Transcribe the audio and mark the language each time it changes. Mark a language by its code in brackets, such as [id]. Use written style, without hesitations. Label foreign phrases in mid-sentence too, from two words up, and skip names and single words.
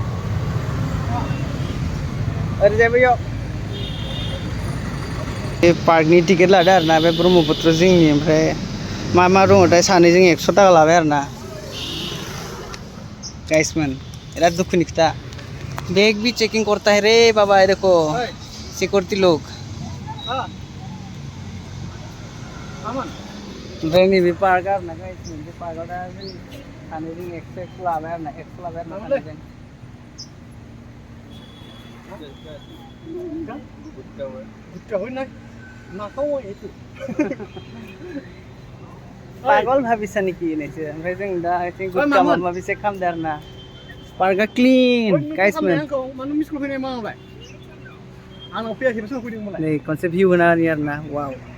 [brx] ओरैजाय बैयाव बे पार्कनि टिकेट लादों आरोना बे ब्रह्मपुत्र जिंनि ओमफ्राय मा मा दङथाय सानैजों 100 टाका लाबाय आरोना गाइसमोन बिराद दुखुनि खोथा [hi] बैग भी चेकिंग करता है रे बाबा ये देखो सिक्योरिटी लोग [brx] ओमफ्राय नैबे पार्क आरोना गाइसमोन बे पार्कआव दा जों सानैजों 100 लाबाय आरोना 100 लाबाय आरोना सानैजों [as] পাগল ভাবিছা নেকি [brx] नैसो ओमफ्राय जों दा एसे गुटका माबा माबि चेक खालामदों आरोना पार्कआ क्लिन गाइसमोन मानो मिस कल फैनाय माबाय आंनाव फैयाखैबो फैदोंमोन नै खनसे भिउ होना होनि आरोना वाव